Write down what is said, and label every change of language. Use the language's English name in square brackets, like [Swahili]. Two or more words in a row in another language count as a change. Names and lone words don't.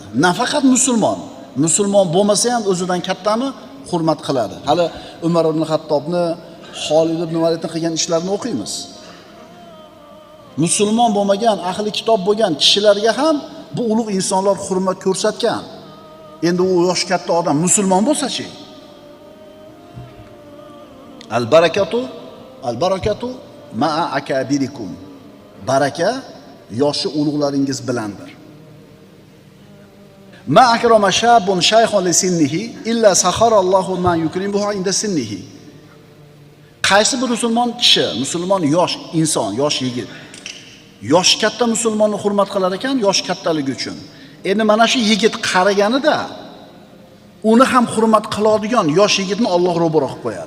[Uzbek] Nafaqat musulmon bo'lmasa ham o'zidan kattani hurmat qiladi. Hali Umar ibn Xattobni, Xolid ibn Validni qilgan ishlarini o'qiymiz. Musulmon bo'lmagan, ahli kitob bo'lgan kishilarga ham bu ulug' insonlar hurmat ko'rsatgan. Endi u yosh katta odam musulmon bo'lsa-chi? [Arabic] البركة مع أكابركم. [Uzbek] Baraka yoshi ulug'laringiz bilandir. [Arabic] ما أكرم شاب شيخا لسنه إلا سخر الله من يكرمه عند سنه. [Uzbek] Qaysi bir musulmon kishi, musulmon yosh inson, yosh yigit yosh katta musulmonni hurmat qilar ekan, yosh kattaligi uchun. Endi mana shu yigit qariganida uni ham hurmat qiladigan yosh yigitni Alloh ro'baro qilib qo'yadi.